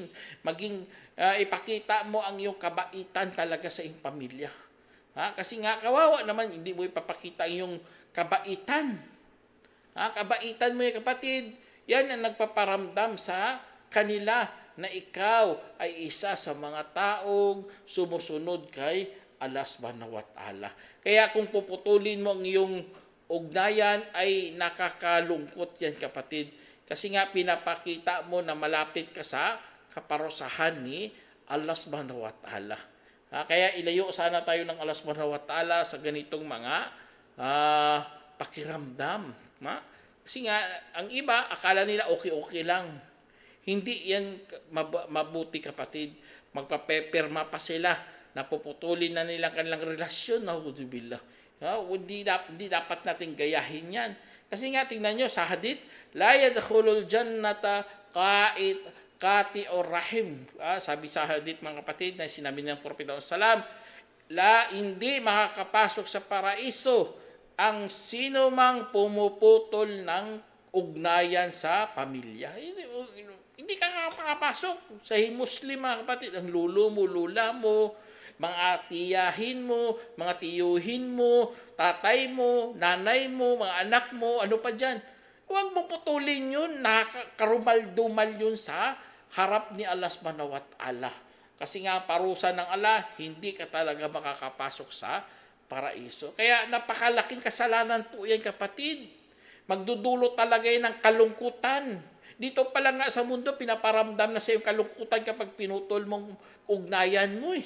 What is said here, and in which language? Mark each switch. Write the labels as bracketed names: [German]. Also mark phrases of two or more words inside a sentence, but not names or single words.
[Filipino] Maging ipakita mo ang iyong kabaitan talaga sa iyong pamilya. Kasi nga, kawawa naman, hindi mo ipapakita ang iyong kabaitan. Kabaitan mo yung kapatid, yan ang nagpaparamdam sa kanila na ikaw ay isa sa mga taong sumusunod kay Allah [Arabic] سبحانه وتعالى. [Filipino] Kaya kung puputulin mo ang iyong ugnayan ay nakakalungkot yan, kapatid. Kasi nga pinapakita mo na malapit ka sa kaparusahan ni Allah [Arabic] سبحانه وتعالى. [Filipino] Kaya ilayo sana tayo ng Allah [Arabic] سبحانه وتعالى [Filipino] sa ganitong mga pakiramdam. Kasi nga, ang iba, akala nila okay lang. Hindi yan mabuti, kapatid. Magpapepirma pa sila. Napuputulin na nilang kanilang relasyon. Na'udzubillah. Hindi dapat natin gayahin yan. Kasi nga, tingnan nyo sa hadith, [Arabic] لا يدخل الجنة قاطع رحم. [Filipino] Sabi sa hadith, mga kapatid, na sinabi ng Propeta sallam, hindi makakapasok sa paraiso ang sino mang pumuputol ng ugnayan sa pamilya. Hindi ka makakapasok sa Muslim, mga kapatid. Ang lulo mo, lula mo, mga tiyahin mo, mga tiyuhin mo, tatay mo, nanay mo, mga anak mo, ano pa dyan. Huwag mo putulin yun, nakakarumal-dumal yun sa harap ni Allah [Arabic] سبحانه وتعالى. [Filipino] Kasi nga parusa ng Allah, hindi ka talaga makakapasok sa paraiso. Kaya napakalaking kasalanan po yan, kapatid. Magdudulot talaga yan ng kalungkutan. Dito pa lang nga sa mundo, pinaparamdam na sa iyong kalungkutan kapag pinutol mong ugnayan mo eh.